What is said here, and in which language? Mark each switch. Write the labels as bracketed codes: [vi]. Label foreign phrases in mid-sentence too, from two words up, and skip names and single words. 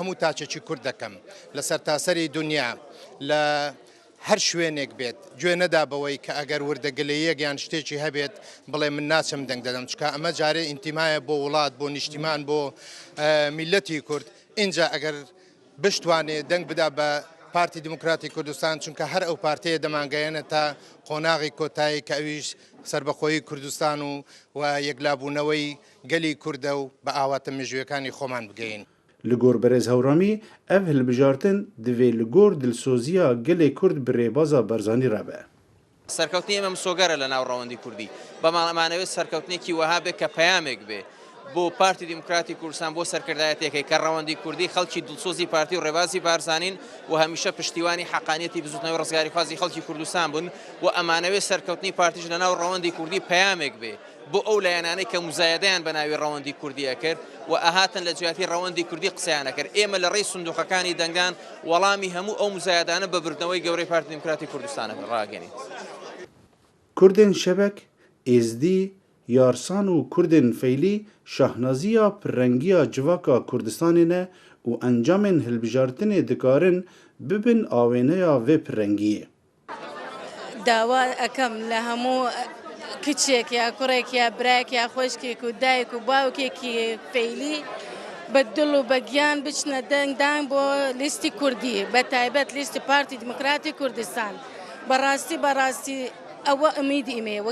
[ckb] هەموو تاچێکی کورد دەکەم لە سەرتاسەری دنیا لە هەر شوێنێک بێت گوێ نەدا بەوەی کە ئەگەر وردەگەلەیەک یان شتێکی هەبێت بڵێ من ناچم دەنگ دەدەم چکە ئەمە جارێ ئینتیمایە بۆ وڵات بۆ نیشتیمان بۆ میلەتی کورد اینجا ئەگەر بشتوانێ دەنگ بدا بە پارتی دموکراتی کوردستان چونکە هەر ئەو پارتەیە دەمانگەیەنە تا قۆناغی کۆتایی کە ئەویش سربەخۆیی کوردستان و یەکلابوونەوەی گەلی کووردە و بە ئاواتە مێژوویەکانی خۆمان بگەین. [ku] Li gor Berez Hewramî ev hilbijartin divê li gor dilsoziya gelê Kurd bi rêbaza Barzanî re be. [ckb] سەرکەوتنی ئێمە مسۆگەرە لە ناو ڕەوەندی کوردی بەمانەوێت سەرکەوتنێکی وەها بێت کە پەیامێک بێ بۆ پارتی دیموکراتی کوردستان بۆ سەرکردایەتێکی کە ڕەوەندی کوردی خەڵکی دڵسۆزی پارتی و ڕێبازی بارزانین و هەمیشە پشتیوانی حەقانیەتی بزوتنەوەی ڕزگاری خوازی خەڵکی کوردستان بوون و ئەمانەوێت سەرکەوتنی پارتیش لە ناو ڕەوەندی کوردی پەیامێک بێ بۆ ئەو لایەنانەی کە موزایەدەیان بە ناوی ڕەوەندی کوردیە کرد و ئەهاتن لە جیاتی ڕەوەندی کوردی قسەیانە کرد ئێمە لە ڕێی سندوقەکانی دەنگدان وەڵامی هەموو ئەو موزایەدانە بە بردنەوەی گەورەی پارتی دیموکراتی کوردستانە ڕاگەنین. [ku] Kurdên şebek, êzdî, yarsan û Kurdên feylî şahnaziya pirrengiya civaka Kurdistanê ne û encamên hilbijartinê dikarin bibin awêneya vê pirrengiyê. [ckb] داوا ئەەکەم لە هەموو کچێک یا کوڕێک یا براک یا خۆشکێک و دایک و باوکێکی فەیلی بە دڵ و بەگیان بچنە دەنگدان بۆ لیستی کوردی بە تایبەت لیستی پارتی دیموکراتی کوردستان بەڕاستی ئەوە ئەمیدی ئێمێ